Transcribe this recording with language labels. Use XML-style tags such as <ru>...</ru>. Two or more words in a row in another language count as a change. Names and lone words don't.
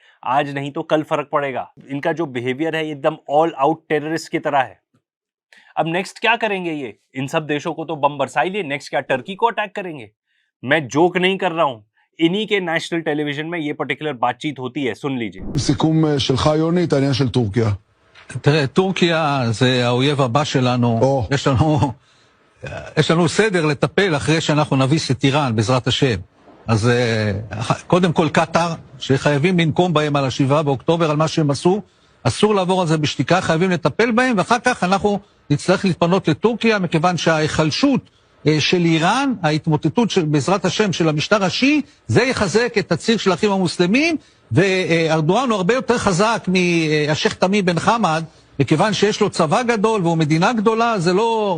<hi>आज नहीं तो कल फर्क पड़ेगा। इनका जो बिहेवियर है एकदम</hi> <en>all out terrorist</en> <hi>की तरह है। अब नेक्स्ट क्या करेंगे ये? इन सब देशों को तो बम बरसा ही लिए, नेक्स्ट क्या टर्की को अटैक करेंगे? मैं जोक नहीं कर रहा हूं, इन्हीं के</hi> <en>national television</en> <hi>में ये पर्टिकुलर बातचीत होती है, सुन लीजिए।</hi> <he>סיכום שלך יוני את העניין של טורקיה. תראה, טורקיה זה האויב הבא שלנו. יש לנו סדר לטפל אחרי שאנחנו נביס את איראן, בעזרת השם. אז קודם כל קטר, שחייבים לנקום בהם על ה7 באוקטובר, על מה שהם עשו, אסור לעבור על זה בשתיקה, חייבים לטפל בהם, ואחר כך אנחנו נצטרך להתפנות לטורקיה, מכיוון שההיחלשות של איראן, ההתמוטטות בעזרת השם של המשטר השיעי, זה יחזק את הציר של האחים המוסלמים, וארדואן הוא הרבה יותר חזק מהשייח תמים בן חמד, מכיוון שיש לו צבא גדול והוא מדינה גדולה, זה לא...</he>